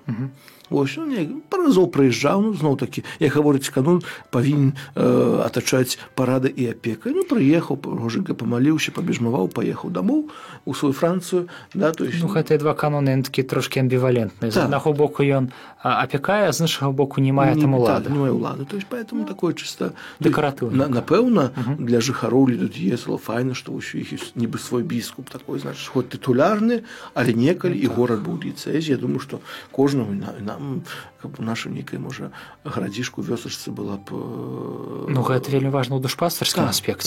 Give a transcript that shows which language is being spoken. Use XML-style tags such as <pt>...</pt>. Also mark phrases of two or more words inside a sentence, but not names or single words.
<be>Вось, паразоў прыязджаў, зноў такі, як гаворыць канон, павінен атачаць парады і апекай. Прыехаў, гожанька памаліўся, пабежмаваў, паехаў дамоў у сваю Францыю.</be> <ru>Да, то есть...</ru> <be>гэтыя два каноны такі трошкі амбівалентныя. З аднаго боку ён апякае, а з іншага боку не мае там улады. Не мае улады.</be> <ru>То есть, поэтому такое чыста</ru> <be>дэкаратыўна. Напэўна, для жыхароў Лідо-Д'єзало файна, што ў іх ёсць нібы свой біскуп такой, значыць, хоць тытулярны, але некалі і горад быў дыяцэзіі. Я думаю, што кожнаму каб у нашай нейкай, можа, гарадзішку, вёсачцы была б... гэта вельмі важна ў душпастарскім аспекце.</be>